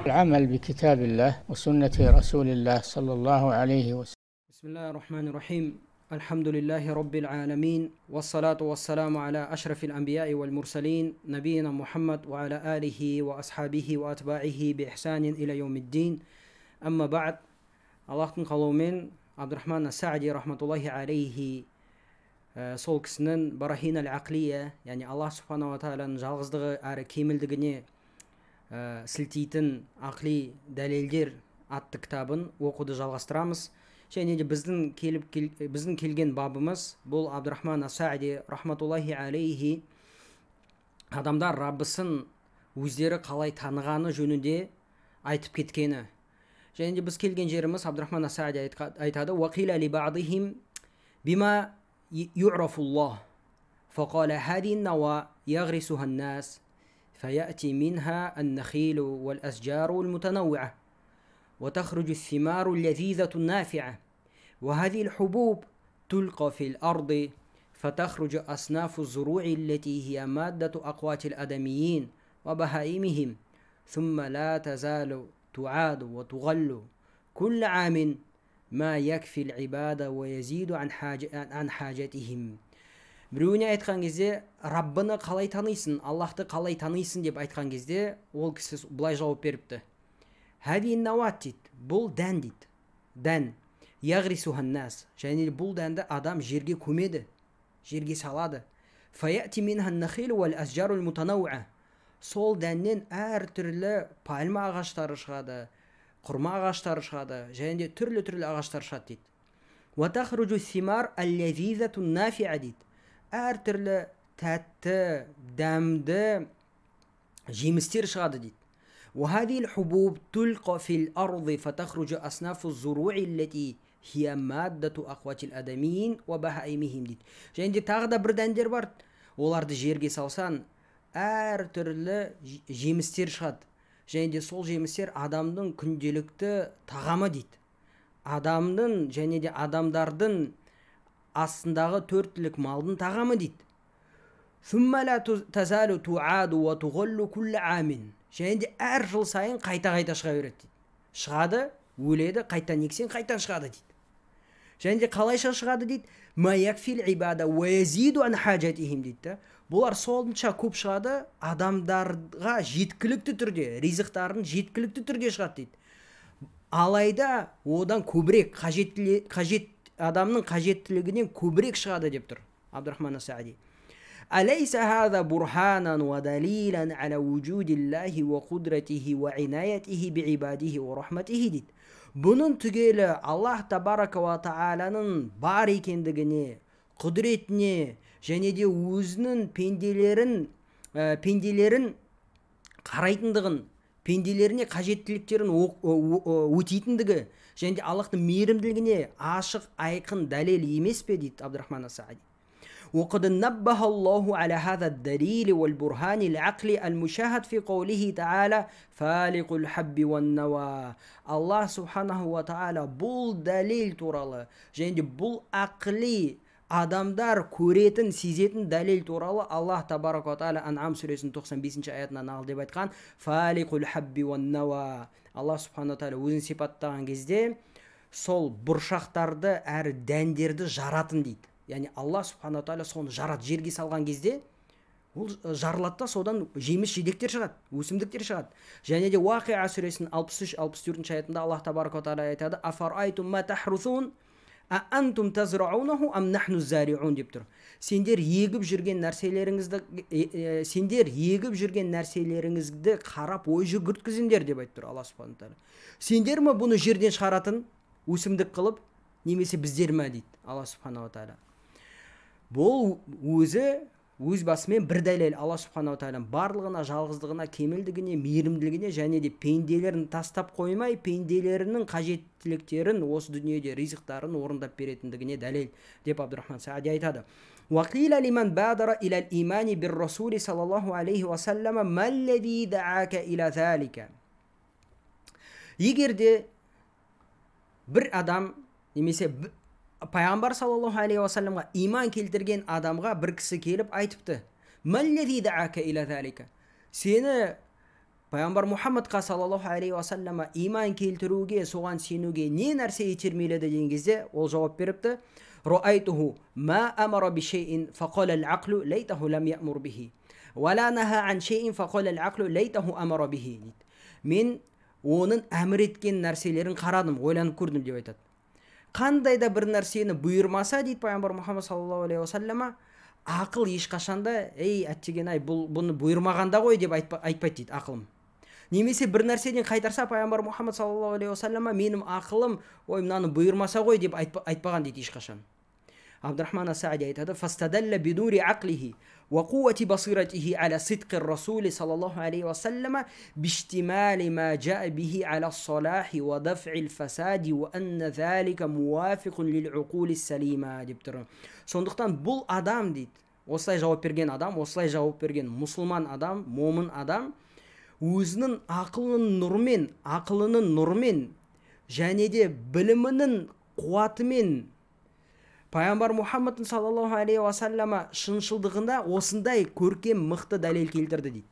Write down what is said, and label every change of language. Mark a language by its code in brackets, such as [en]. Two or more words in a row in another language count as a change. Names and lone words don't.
[ar] العمل بكتاب الله وسنة رسول الله صلى الله عليه وسلم. بسم الله الرحمن الرحيم. الحمد لله رب العالمين، والصلاة والسلام على أشرف الأنبياء والمرسلين نبينا محمد وعلى آله وأصحابه وأتباعه بإحسان إلى يوم الدين. أما بعد، [kk] Аллахтың қалауымен Абдурахман ас-Саади [ar] رحمة الله عليه [kk] сол кісінің Барахин аль-Ақлия, яғни [ar] الله سبحانه وتعالى [kk] жалғыздығы әрі кемелдігіне сілтейтін ақли дәлелдер атты кітабын оқуды жалғастырамыз. Және де біздің келген бабымыз бұл Абдурахман ас-Саади [ar] رحمة الله عليه [kk] адамдар Раббысын өздері қалай танығаны жөнінде айтып кеткені. Және де біз келген жеріміз Абдурахман ас-Саади айтады: [ar] «وقيل لبعضهم بما يعرف الله, فقال هذه النواة يغرسها الناس فيأتي منها النخيل والأشجار المتنوعة, وتخرج الثمار اللذيذة النافعة، وهذه الحبوب تلقى في الأرض فتخرج أصناف الزروع التي هي مادة أقوات الآدميين وبهائمهم، ثم لا تزال تعاد وتغل كل عام ما يكفي العبادة ويزيد عن حاجتهم». [kk] Біреуіне айтқан кезде Раббыны қалай танисың, Аллахты қалай танисың деп айтқан кезде ол кісі былай жауап беріпті: [ar] «هذه النواة» [kk] дейді, бұл дән дейді, дән. [ar] «يغرسها الناس», [kk] және бұл дәнді адам жерге көмеді, жерге салады. [ar] «فيأتي منها النخيل والأشجار المتنوعة», [kk] сол дәннен әртүрлі пальма ағаштары шығады, құрма ағаштары шығады, және де түрлі ағаштар шығады дейді. [ar] «وتخرج الثمار اللذيذة النافعة» [kk] дейді, әртүрлі тәтті, дәмді жемістер шығады дейді. [ar] وهذه الحبوب تلقى في الأرض فتخرج أصناف الزروع التي هي مادة أقوات الآدميين وبهائمهم дейді. [kk] және де тағы да бір дәндер бар, оларды жерге салсан әртүрлі жемістер шығады, және де сол жемістер адамның күнделікті тағамы дейді. Адамның және де адамдардың астындағы төрттілік малдың тағамы дейді. [ar] ثم لا تزال تعاد وتغل كل عام، [kk] және де әр жыл сайын қайта шыға береді дейді. Шығады, өледі, қайтан ексен, қайтан шығады дейді. және де қалайша шығады дейді: [ar] «ما يكفي العباد ويزيد عن حاجتهم» [kk] дейді. Бұлар сонша көп шығады, адамдарға жеткілікті түрде, ризықтарын жеткілікті түрде шығады дейді. Алайда одан көбірек, адамның қажеттілігінен көбірек шығады деп тұр Абдурахман ас-Саади. [ar] أليس هذا برهانا ودليلا على وجود الله وقدرته وعنايته بعباده ورحمته дейді. [kk] Бұның түгелі [ar] الله تبارك وتعالى [kk] бар екендігіне, құдіретіне, және де өзінің пенделерін қарайтындығын, пенделеріне қажеттіліктерін өтейтіндігі, және де Аллахтың мейірімділігіне ашық айқын дәлел емес пе дейді Абдурахман ас-Саади. [ar] وقد نبه الله على هذا الدليل والبرهان العقلي المشاهد في قوله تعالى فالق الحب والنوى. الله سبحانه وتعالى [kk] бұл дәлел туралы, және де бұл ақли адамдар көретін, сезетін дәлел туралы [ar] الله تبارك وتعالى [kk] Ан'ам сүресінің 95 аятынан нақыл деп айтқан: [ar] فالق الحب والنوى. الله سبحانه وتعالى [kk] өзін сипаттаған кезде сол бұршақтарды әрі дәндерді жаратын дейді. Яғни [ar] الله سبحانه وتعالى [kk] соны жарат, жерге салған кезде ол жарылады да содан жеміс жидектер шығады, өсімдіктер шығады. және де Уақиа сүресінің 63-64 аятында [ar] الله تبارك وتعالى [kk] айтады: [ar] أفرأيتم ما تحرثون أأنتم تزرعونه أم نحن الزارعون [kk] деп тұр. Сендер егіп жүрген нәрселеріңізді қарап ой жүгірткізіңдер деп айтып тұр [ar] الله سبحانه وتعالى. [kk] Сендер ме бұны жерден шығаратын өсімдік қылып, немесе біздер ме дейді [ar] الله سبحانه وتعالى. [kk] Бұл өз басымен бір дәлел [ar] الله سبحانه وتعالى [kk] барлығына, жалғыздығына, кемелдігіне, мейірімділігіне, және де пенделерін тастап қоймай, пенделерінің қажеттіліктерін осы дүниеде ризықтарын орындап беретіндігіне дәлел деп Абдурахман ас-Саади айтады. [ar] وقيل لمن بادر إلى الإيمان بالرسول صلى الله عليه وسلم ما الذي دعاك إلى ذلك. [kk] Егер де бір адам немесе пайғамбар [ar] صلى الله عليه وسلم [kk] иман келтірген адамға бір кісі келіп айтыпты: [ar] «ما الذي دعاك إلى ذلك». [kk] сені пайғамбар Мұхаммадқа [ar] صلى الله عليه وسلم [kk] иман келтіруге, соған сенуге не нәрсе итермеледі деген кезде ол жауап беріпті: [ar] رأيته ما أمر بشيء فقال العقل ليته لم يأمر به ولا نهى عن شيء فقال العقل ليته أمر به. [kk] Мен оның әмір еткен нәрселерін қарадым, ойланып көрдім деп айтады. Қандай да бір нәрсені бұйырмаса дейді пайғамбар Мұхаммад [ar] صلى الله عليه وسلم, [kk] ақыл ешқашанда ей әттеген ай бұны бұйырмағанда ғой деп айтпайды дейді ақылым. Немесе бір нәрседен қайтарса пайғамбар Мұхаммад [ar] صلى الله عليه وسلم [kk] менің ақылым ой мынаны бұйырмаса ғой деп айтпаған дейді ешқашан. Абдурахман ас-Саади айтады: [ar] فاستدل بنور عقله وقوة بصيرته على صدق الرسول صلى الله عليه وسلم باشتمال ما جاء به على الصلاح ودفع الفساد وأن ذلك موافق للعقول السليمة [kk] деп тұр. Сондықтан бұл адам дейді, осылай жауап берген адам, осылай жауап берген мұсылман адам, момын адам өзінің ақылының нұрымен және де білімінің қуатымен пайғамбар Мұхаммад [ar] صلى الله عليه وسلم [kk] шыншылдығында осындай көркем мықты дәлел келтірді дейді.